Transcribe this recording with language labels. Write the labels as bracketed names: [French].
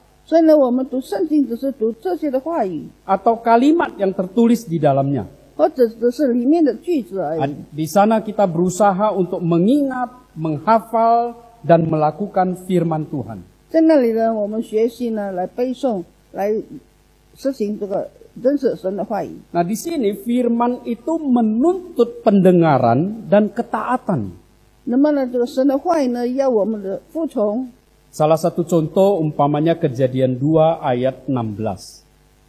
[Chinese] 所以呢，我们读圣经只是读这些的话语， [Indonesian] atau kalimat yang tertulis di dalamnya. [Chinese] 或者只是里面的句子而已。 [Indonesian] Di sana kita berusaha untuk mengingat, menghafal, dan melakukan firman Tuhan. [Chinese] 在那里呢，我们学习呢来背诵，来实行这个认识神的话语。 [Indonesian] Nah, di sini firman itu menuntut pendengaran dan ketaatan. [Chinese] 那么呢，这个神的话语呢，要我们的服从。 [Indonesian] Salah satu contoh umpamanya Kejadian 2 ayat 16.